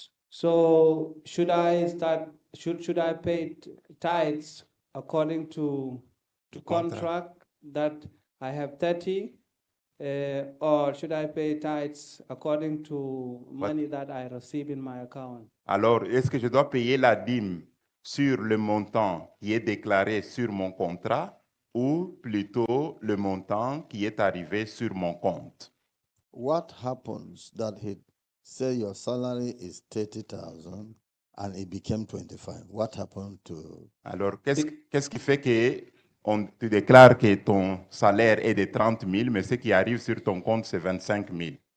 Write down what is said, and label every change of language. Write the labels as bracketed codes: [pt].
[en] So should I pay tithes according to contract that I have 30, or should I pay tithes according to money that I receive in my account? [fr] Alors, est-ce que je dois payer la dîme sur le montant qui est déclaré sur mon contrat ou plutôt le montant qui est arrivé sur mon compte? [en] What happens that he say your salary is 30,000 and it became 25? What happened to? [fr] Alors, qu'est-ce qui fait que tu déclares que ton salaire est de 30 000, mais ce qui arrive sur ton compte, c'est 25 000?